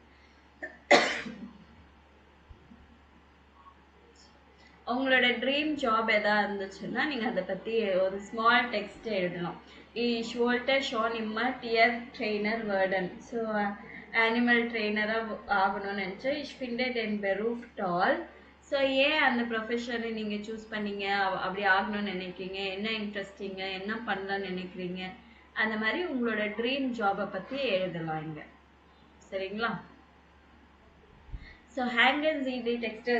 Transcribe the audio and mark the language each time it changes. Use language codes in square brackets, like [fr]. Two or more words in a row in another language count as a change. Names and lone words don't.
[ta] உங்களோட [en] dream job [ta] எதாவது இருந்துச்சுன்னா நீங்கள் அதை பற்றி ஒரு [en] small text [ta] எழுதலாம். [de] Ich wollte schon immer Tiertrainer werden. [ta] ஸோ [en] animal trainer [ta] ஆகணும்னு நினச்சேன். [de] Ich finde den Beruf toll. [ta] ஸோ ஏன் அந்த ப்ரொஃபஷனை நீங்கள் சூஸ் பண்ணீங்க, அப்படி ஆகணும்னு நினைக்கிறீங்க, என்ன இன்ட்ரெஸ்டிங்க, என்ன பண்ணலான்னு நினைக்கிறீங்க, அந்த மாதிரி உங்களோட [en] dream job [ta] பற்றி எழுதலாம் இங்கே. சரிங்களா? ஸோ ஹேங்கர் ஜிடி டெக்ஸ்டைல்.